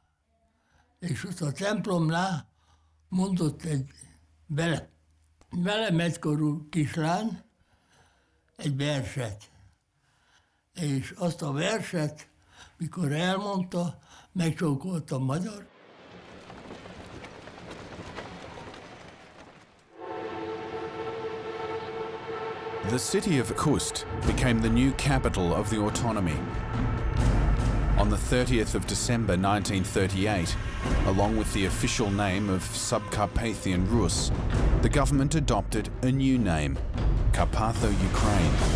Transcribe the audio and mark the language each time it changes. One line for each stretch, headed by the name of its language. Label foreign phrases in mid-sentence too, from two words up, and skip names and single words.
Hungarian: És ott a templomnál mondott egy velem egykorú kislány egy verset. És azt a verset, mikor elmondta, megcsókoltam magyar.
English: The city of Kust became the new capital of the autonomy. On the 30th of December 1938, along with the official name of Subcarpathian Rus, the government adopted a new name, Carpatho, Ukraine.